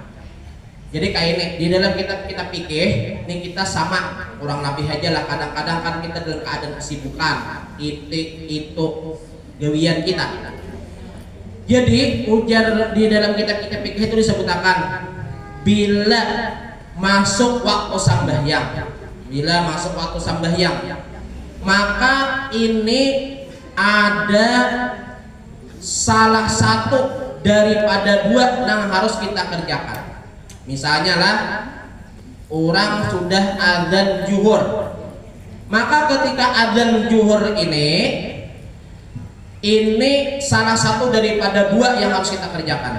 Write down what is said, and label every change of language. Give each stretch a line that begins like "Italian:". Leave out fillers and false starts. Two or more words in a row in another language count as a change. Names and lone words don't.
Indonesian: Jadi kayak ini di dalam kita pikir ini kita sama kurang lebih aja lah kadang-kadang kan kita dalam keadaan kesibukan itu gawian kita. Jadi ujar di dalam kita pikir itu disebutkan bila masuk waktu sambahyang, bila masuk waktu sambahyang maka ini ada salah satu daripada dua yang harus kita kerjakan. Misalnya lah orang sudah adzan zuhur, maka ketika adzan zuhur ini salah satu daripada dua yang harus kita kerjakan.